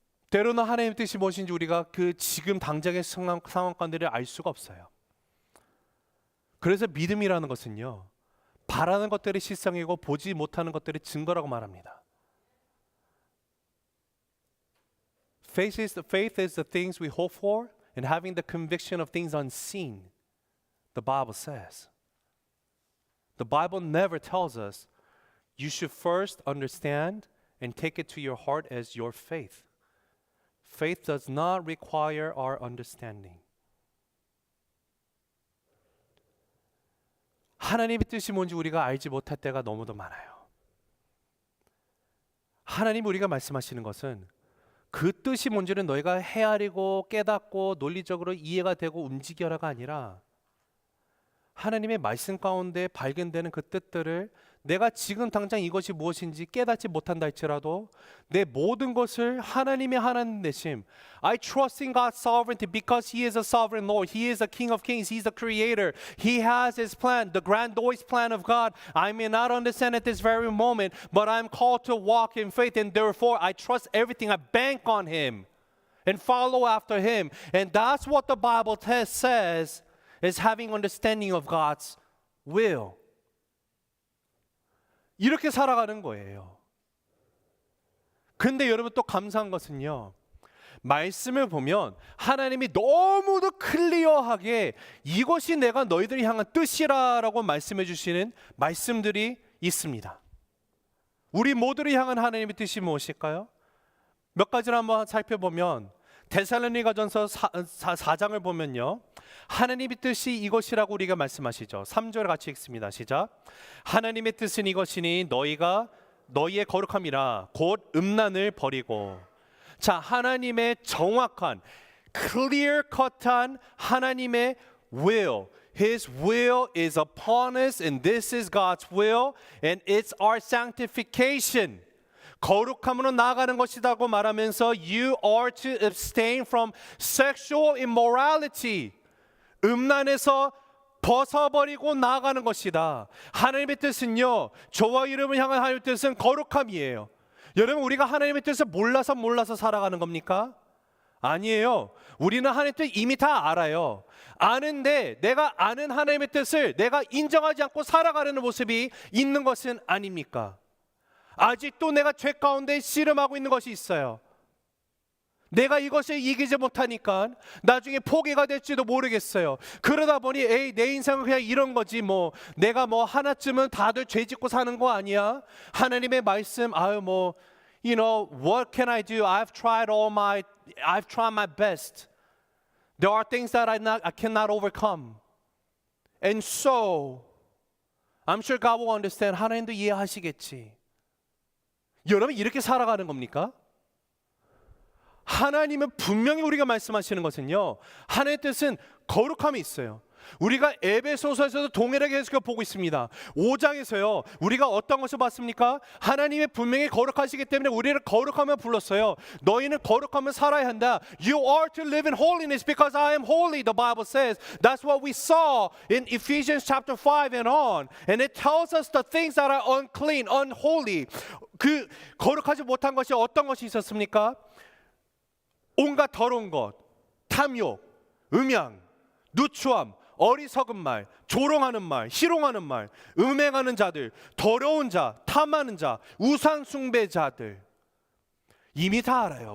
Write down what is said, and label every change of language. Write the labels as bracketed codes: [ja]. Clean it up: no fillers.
[ko] 때로는 하나님의 뜻이 무엇인지 우리가 그 지금 당장의 상황 가운데를 알 수가 없어요. 그래서 믿음이라는 것은요, 바라는 것들이 실상이고 보지 못하는 것들이 증거라고 말합니다. [en] Faith is the things we hope for and having the conviction of things unseen, the Bible says. The Bible never tells us you should first understand and take it to your heart as your faith. Faith does not require our understanding. [ko] 하나님의 뜻이 뭔지 우리가 알지 못할 때가 너무도 많아요. 하나님 우리가 말씀하시는 것은 그 뜻이 뭔지는 너희가 헤아리고 깨닫고 논리적으로 이해가 되고 움직여라가 아니라 하나님의 말씀 가운데 발견되는 그 뜻들을 내가 지금 당장 이것이 무엇인지 깨닫지 못한다 할지라도 내 모든 것을 하나님의 하나님 되심, [en] I trust in God's sovereignty because He is a sovereign Lord. He is the King of Kings. He's the Creator. He has His plan, the grandiose plan of God. I may not understand at this very moment, but I'm called to walk in faith, and therefore I trust everything. I bank on Him and follow after Him. And that's what the Bible says is having understanding of God's will. [ko] 이렇게 살아가는 거예요. 근데 여러분 또 감사한 것은요, 말씀을 보면 하나님이 너무도 클리어하게 이것이 내가 너희들이 향한 뜻이라라고 말씀해 주시는 말씀들이 있습니다. 우리 모두를 향한 하나님의 뜻이 무엇일까요? 몇 가지를 한번 살펴보면 데살로니가전서 4장을 보면요, 하나님의 뜻이 이것이라고 우리가 말씀하시죠. 3절 같이 읽습니다. 시작. 하나님의 뜻은 이것이니 너희의 거룩함이라 곧 음란을 버리고. 자, 하나님의 정확한 [en] clear cut한 [ko] 하나님의 [en] will, His will is upon us, and this is God's will, and it's our sanctification. [ko] 거룩함으로 나아가는 것이라고 말하면서 [en] you are to abstain from sexual immorality. [ko] 음란에서 벗어버리고 나아가는 것이다. 하나님의 뜻은요, 저와 이름을 향한 하나님의 뜻은 거룩함이에요. 여러분, 우리가 하나님의 뜻을 몰라서 살아가는 겁니까? 아니에요. 우리는 하나님의 뜻 이미 다 알아요. 아는데 내가 아는 하나님의 뜻을 내가 인정하지 않고 살아가려는 모습이 있는 것은 아닙니까? 아직도 내가 죄 가운데 씨름하고 있는 것이 있어요. 내가 이것을 이기지 못하니까 나중에 포기가 될지도 모르겠어요. 그러다 보니 내 인생은 그냥 이런 거지, 뭐 내가 뭐 하나쯤은 다들 죄 짓고 사는 거 아니야? 하나님의 말씀, [en] you know, what can I do? I've tried my best. There are things that I cannot overcome. And so I'm sure God will understand. [ko] 하나님도 이해하시겠지. 여러분, 이렇게 살아가는 겁니까? 하나님은 분명히 우리가 말씀하시는 것은요, 하나님의 뜻은 거룩함이 있어요. 우리가 에베소서에서도 동일하게 해서 보고 있습니다. 5장에서요, 우리가 어떤 것을 봤습니까? 하나님의 분명히 거룩하시기 때문에 우리를 거룩하며 불렀어요. 너희는 거룩하며 살아야 한다. [en] You are to live in holiness because I am holy, the Bible says. That's what we saw in Ephesians chapter 5 and on. And it tells us the things that are unclean, unholy. [ko] 그 거룩하지 못한 것이 어떤 것이 있었습니까? 온갖 더러운 것, 탐욕, 음양, 누추함, 어리석은 말, 조롱하는 말, 희롱하는 말, 음행하는 자들, 더러운 자, 탐하는 자, 우상 숭배자들. 이미 다 알아요.